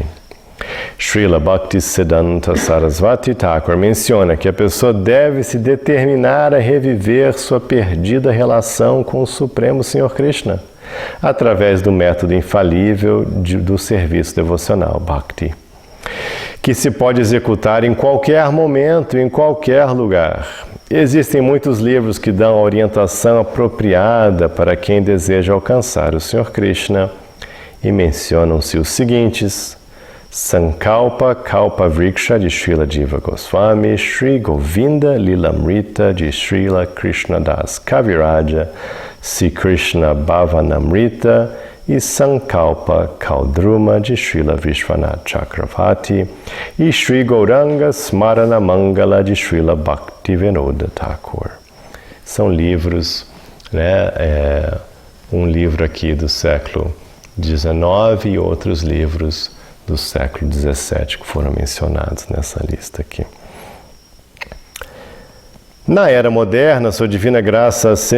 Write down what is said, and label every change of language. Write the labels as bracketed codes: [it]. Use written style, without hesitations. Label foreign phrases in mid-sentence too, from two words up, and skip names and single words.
[pt] Srila Bhaktisiddhanta Sarasvati Thakur menciona que a pessoa deve se determinar a reviver sua perdida relação com o Supremo Senhor Krishna, através do método infalível do serviço devocional, Bhakti, que se pode executar em qualquer momento, em qualquer lugar. Existem muitos livros que dão a orientação apropriada para quem deseja alcançar o Senhor Krishna, e mencionam-se os seguintes: Sankalpa Kalpa Vriksha de Srila Jiva Goswami, Sri Govinda Lilamrita de Srila Krishnadas Kaviraja, Sri Krishna Bhavanamrita e Sankalpa Kaldruma de Srila Vishwanath Chakravarti e Sri Gauranga Smarana Mangala de Srila Bhaktivinoda Thakur. São livros, né, um livro aqui do século XIX e outros livros do século XVII que foram mencionados nessa lista aqui. Na era moderna, sua divina graça C.